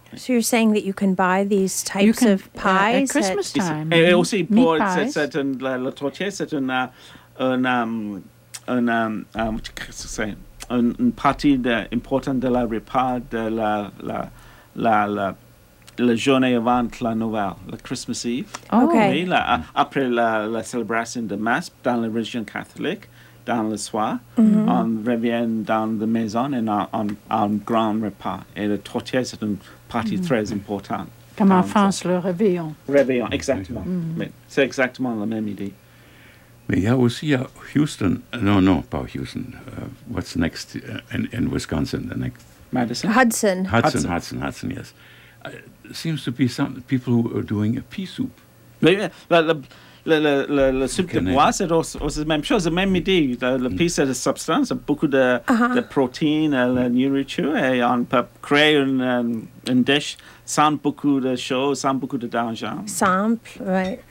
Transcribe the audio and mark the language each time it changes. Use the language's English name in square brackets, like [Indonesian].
[English] So you're saying that you can buy these types of pies at Christmas time? [French] Et aussi pour la tourtière, c'est une partie importante de la repas de la journée avant la Noël, la Christmas Eve. [English] Okay. [French] Oui, après la célébration de Masse dans la religion catholique, dans le soir, mm-hmm. on revient dans la maison et on grand repas. Et la tourtière, c'est une partie très importante. Comme en France, le réveillon. Réveillon, exactement. Mm-hmm. Mais c'est exactement la même idée. Mais il y a aussi à Houston, Houston. [English] What's next in Wisconsin? The next Madison? Hudson, yes. Seems to be some people who are doing a pea soup. [French] Le soup de bois, c'est aussi la même chose, la même idée. Le pea, c'est la substance, beaucoup de protéines, la nourriture, et on peut créer une dish sans beaucoup de choses, sans beaucoup de danger. [English] Simple, right.